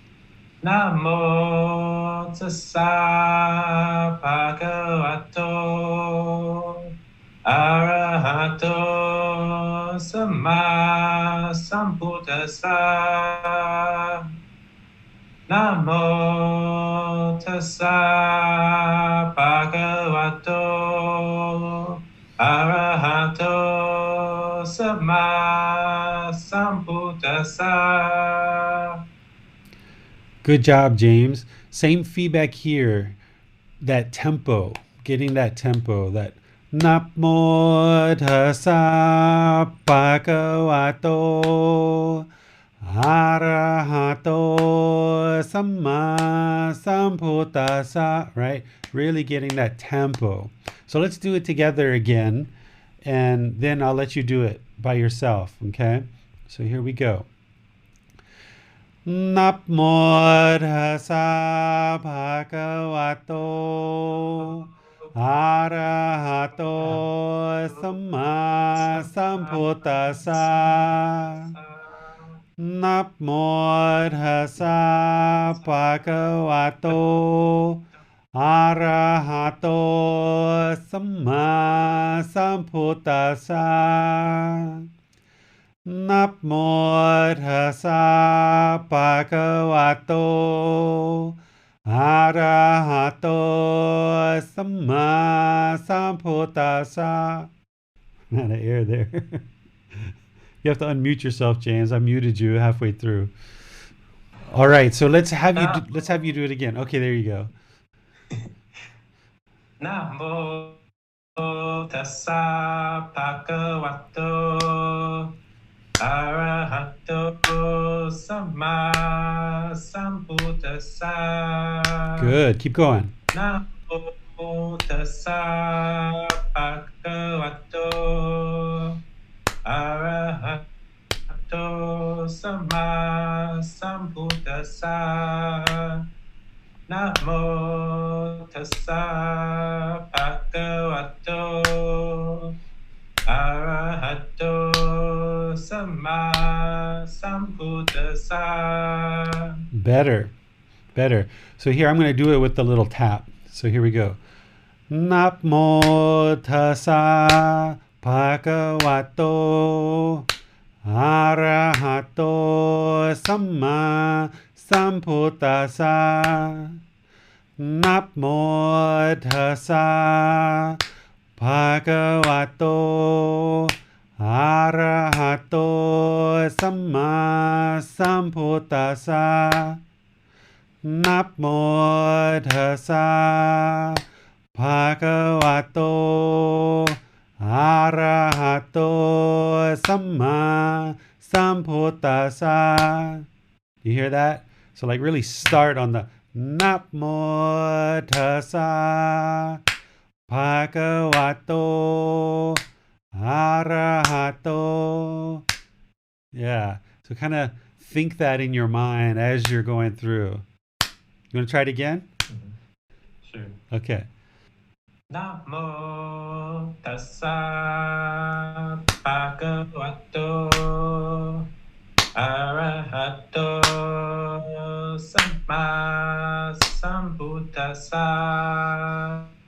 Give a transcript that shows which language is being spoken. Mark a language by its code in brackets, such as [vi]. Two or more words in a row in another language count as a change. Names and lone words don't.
[pi] Namo tassa bhagavato arahato samma sambuddhassa. Namo tassa bhagavato arahato samma sambuddhassa. [en] Good job, James. Same feedback here. That tempo, getting that tempo, that [pi] Namo tassa bhagavato arahato samma sambuddhassa. [en] Right? Really getting that tempo. So let's do it together again, and then I'll let you do it by yourself. Okay? So here we go. [pi] Namo tassa bhagavato arahato samma sambuddhassa. Namo tassa bhagavato arahato samma sambuddhassa. Namo tassa bhagavato arahato samma sambuddhassa. [en] Not an air there. You have to unmute yourself, James. I muted you halfway through. All right, so let's have you do it again. Okay, there you go. [pi] Namo tassa bhagavato arahato samma sambuddhassa. [en] Good. Keep going. [pi] Namo tassa bhagavato arahato samma sambuddhassa. Namo tassa bhagavato arahato samma sambuddhassa. [en] Better. So here I'm going to do it with the little tap. So here we go. [pi] Namo tassa bhagavato arahato samma sambuddhassa. Namo tassa bhagavato arahato samma sambuddhassa. Namo tassa bhagavato arahato samma sambuddhassa. [en] You hear that? So like really start on the [pi] Namo tassa bhagavato arahato. [en] Yeah. So kind of think that in your mind as you're going through. You want to try it again? Sure. Okay. [pi] Namo tassa bhagavato arahato samma sambuddhassa.